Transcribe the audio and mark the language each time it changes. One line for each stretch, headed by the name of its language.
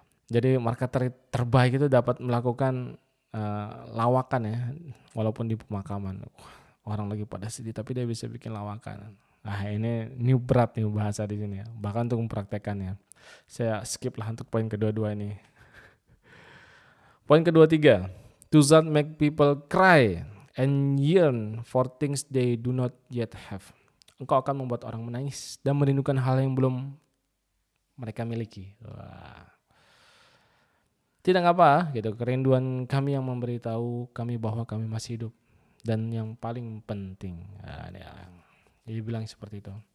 Indonesian: Jadi marketer terbaik itu dapat melakukan lawakan ya, walaupun di pemakaman. Orang lagi pada sedih tapi dia bisa bikin lawakan. Nah ini berat nih bahasa di sini ya. Bahkan untuk mempraktekannya. Saya skip lah untuk poin kedua-dua ini. Poin kedua tiga.
English: To that make people cry and yearn for things they do not yet have.
Indonesian: Engkau akan membuat orang menangis dan merindukan hal yang belum mereka miliki. Wah. Tidak apa gitu, kerinduan kami yang memberitahu kami bahwa kami masih hidup. Dan yang paling penting, jadi bilang seperti itu.